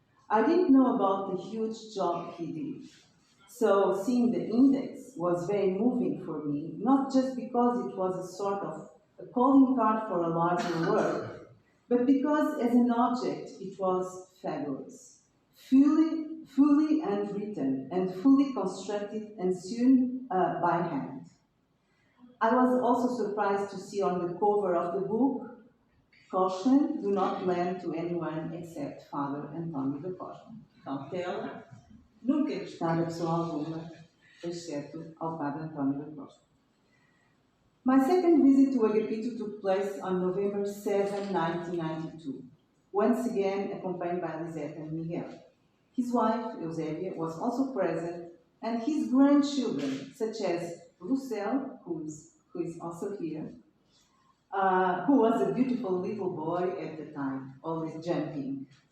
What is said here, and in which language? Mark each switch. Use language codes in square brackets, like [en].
[en] I didn't know about the huge job he did. So seeing the index was very moving for me, not just because it was a sort of a calling card for a larger work, but because as an object it was fabulous, fully handwritten and fully constructed and sewn by hand. I was also surprised to see on the cover of the book, "Caution, do not lend to anyone except Father António de Costa." [pt] Cautela, nunca emprestar a pessoa alguma, exceto ao Padre António da Costa. [en] My second visit to Agapito took place on November 7, 1992, once again accompanied by Lisette and Miguel. His wife, Eusebia, was also present, and his grandchildren, such as Lucelle, who is also here, who was a beautiful little boy at the time, always jumping.